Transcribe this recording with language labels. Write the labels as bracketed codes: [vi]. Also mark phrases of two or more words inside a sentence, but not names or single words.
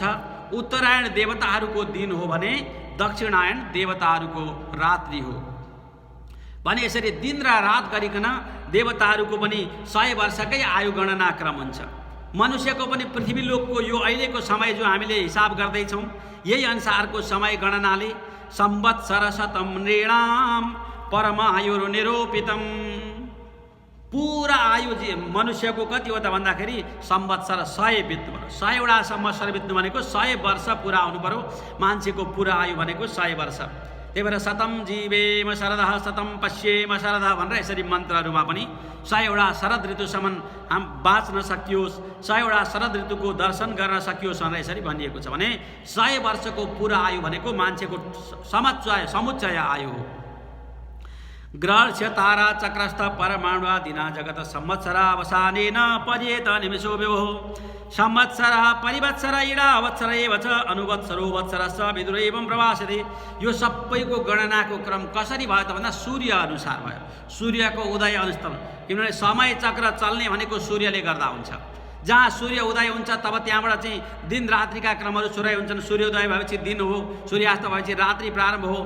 [ne] उत्तरायण देवताहरूको दिन हो भने दक्षिणायन देवताहरूको रात्रि हो। भने यसरी दिन र रात गरिकन देवताहरूको पनि 100 वर्षकै आयु गणना क्रम हुन्छ। मनुष्यको पनि पृथ्वी लोकको यो अहिलेको समय जो हामीले हिसाब गर्दैछौँ यही अनुसारको समय गणनाले [sa] संवत्सर शतम नृणाम परमायुर्निरूपितम। [ne] पुरा आयु मनुष्यको कति हो त भन्दाखेरि संवत्सर 100 बित्नु पर्यो। 100वटा संवत्सर बित्नु भनेको 100 वर्ष पुरा हुनु पर्यो। मान्छेको पुरा आयु भनेको 100 वर्ष। त्यही भएर [sa] शतम जीवेम शरदः शतम पश्येम शरदः [ne] भनेर यसरी मन्त्रहरूमा पनि 100वटा शरद ऋतुसम्म हम बाँच्न सकियोस्, 100वटा शरद ऋतुको दर्शन गर्न सकियोस् भनेर यसरी भनिएको छ। भने 100 वर्षको पुरा आयु भनेको मान्छेको समुच्चय आयु हो। [sa] ग्रहस्य तारा चक्रस्थ परमाणुआदिना जगत संवत्सरावसानेन पर्येत निमिषो विभो। संवत्सर परिवत्सर इडा वत्सर एव च अनुवत्सरो वत्सरस्य विदुर एवं प्रवासते। [ne] यो सबैको गणनाको क्रम कसरी भयो त भन्दा सूर्य अनुसार भयो, सूर्यको उदय अनुसार। किनभने समय चक्र चल्ने भनेको सूर्यले गर्दा हुन्छ। जहाँ सूर्य उदय हुन्छ तब त्यहाँबाट चाहिँ दिन रात्रिका क्रमहरू सुरु हुन्छन्। सूर्योदय भएपछि दिन हो, सूर्यास्त भएपछि रात्रि प्रारम्भ हो।